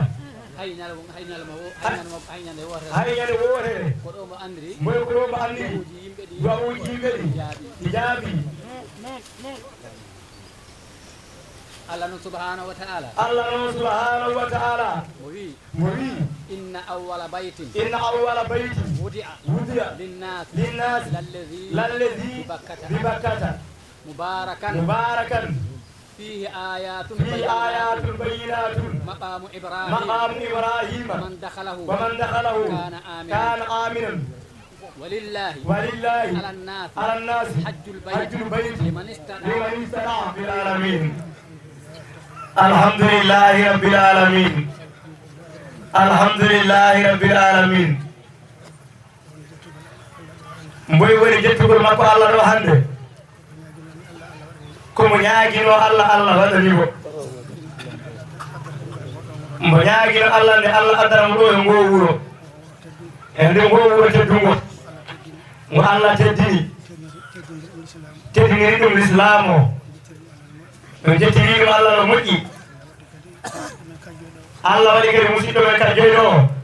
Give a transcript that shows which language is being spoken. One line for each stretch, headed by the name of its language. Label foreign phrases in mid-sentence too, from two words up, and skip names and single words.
Fula: hay ñande wotere hay ñande wotere ko ɗo mo andiri moy ko ɗo mo andiri du'a'uji yimɓe ɗi du'a'uji yimɓe ɗi jaabi ɗi jaabi Allah noon
Arabic: سبحانه وتعالى
Fula: Allah noon
Arabic: سبحانه وتعالى
Fula: mo wi mo wi
Arabic: إن أول بيت إن أول بيت wudi'a wudiya linnas للناس للذي ببكة مباركا فيه آيات في آيات بينات maqamu ibrahim من دخله كان آمنا ولله على الناس حج البيت لمن استطاع بالعالمين الحمد لله رب العالمين الحمد لله رب العالمين
Fula: mboy woni jettugol makko Allah ɗo hande komo ñaagino Allah Allah waɗani ko mbo ñaagino Allah nde Allah addanamo ɗo e ngo wuro e nde ngo wuro teddungo ngo Allah teddini teddiniri ɗum l'islam o ɗum jettiri ɗum Allah no moƴƴi Allah waɗi kadi musidɗo men kadi joyɗo o